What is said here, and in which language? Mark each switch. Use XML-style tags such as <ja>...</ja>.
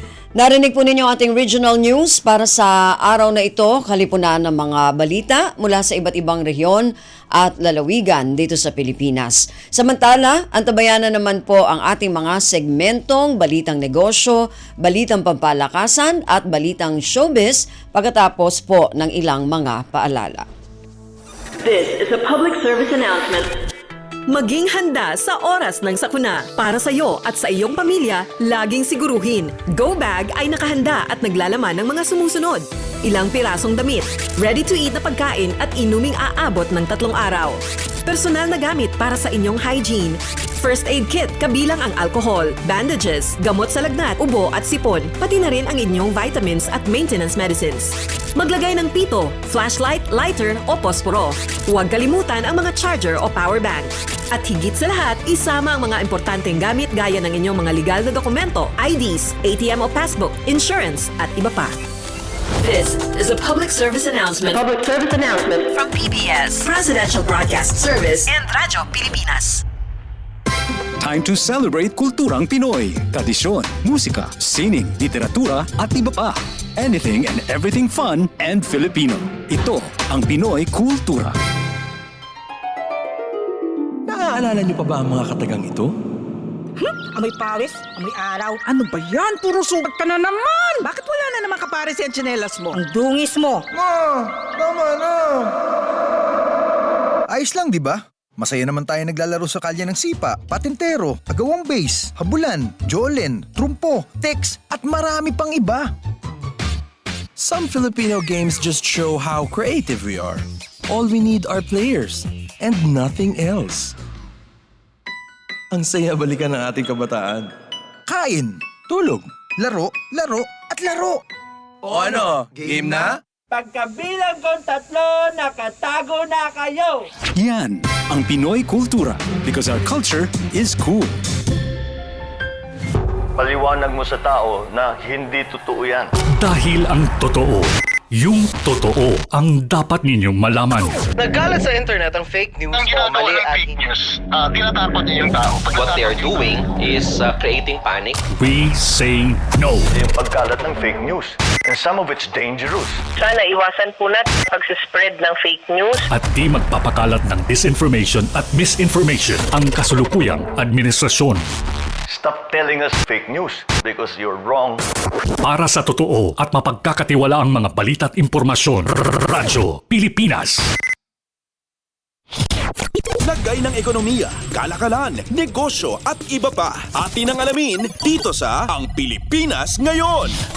<tl>Narinig po ninyo ating regional news para sa araw na ito, kalipunan ng mga balita mula sa iba't ibang rehiyon at lalawigan dito sa Pilipinas. Samantala, antabayanan naman po ang ating mga segmentong balitang negosyo, balitang pampalakasan at balitang showbiz pagkatapos po ng ilang mga paalala.</tl> <en>This is a public service announcement.</en> <tl>Maging handa sa oras ng sakuna. Para sa iyo at sa iyong pamilya, laging siguruhin, Go Bag ay nakahanda at naglalaman ng mga sumusunod. Ilang pirasong damit, ready-to-eat na pagkain at inuming aabot ng 3 araw. Personal na gamit para sa inyong hygiene. First aid kit kabilang ang alcohol, bandages, gamot sa lagnat, ubo at sipon, pati na rin ang inyong vitamins at maintenance medicines. Maglagay ng pito, flashlight, lighter o posporo. Huwag kalimutan ang mga charger o power bank. At higit sa lahat, isama ang mga importanteng gamit gaya ng inyong mga legal na dokumento, IDs, ATM o passbook, insurance at iba pa.</tl> <en>This is a public service announcement. From PBS, Presidential Broadcast Service and Radyo Pilipinas. Time to celebrate</en> <tl>kulturang Pinoy. Tradisyon, musika, sining, literatura at iba pa.</tl> <en>Anything and everything fun and Filipino.</en> <tl>Ito ang Pinoy Kultura. Naaalala niyo pa ba ang mga katagang ito? Amoy pawis, amoy araw. Ano ba yan? Puro sugat ka na naman! Bakit wala na naman kapares yung tsinelas mo? Ang dungis mo! Ma! Tama na! Ayos lang, di ba? Masaya naman tayo naglalaro sa kalye ng sipa, patintero, agawang base, habulan, jolen, trumpo, tex, at marami pang iba.</tl> <en>Some Filipino games just show how creative we are. All we need are players and nothing else.</en> <tl>Ang saya balikan ng ating kabataan. Kain, tulog, laro, laro, at laro. O ano, game na? Pagkabilang kong 3, nakatago na kayo! Yan ang Pinoy Kultura</tl> <en>because our culture is cool.</en> <tl>Paliwanag mo sa tao na hindi totoo yan. Dahil ang totoo, yung totoo ang dapat ninyong malaman. Nagkalat sa internet ang fake news o mali at fake news. Tinatapon niyo yung tao.</tl> <en>What they are doing is creating panic. We say no.</en> <tl>Yung pagkalat ng fake news.</tl> <en>And some of it's dangerous.</en> <tl>Sana iwasan po natin pag-spread ng fake news. At di magpapakalat ng disinformation at misinformation ang kasulukuyang administrasyon.</tl> <en>Stop telling us fake news because you're wrong.</en> <tl>Para sa totoo at mapagkakatiwalaang mga balita at impormasyon, Radyo Pilipinas. Lagay ng ekonomiya, kalakalan, negosyo at iba pa. Atin ang alamin dito sa Ang Pilipinas Ngayon.</tl>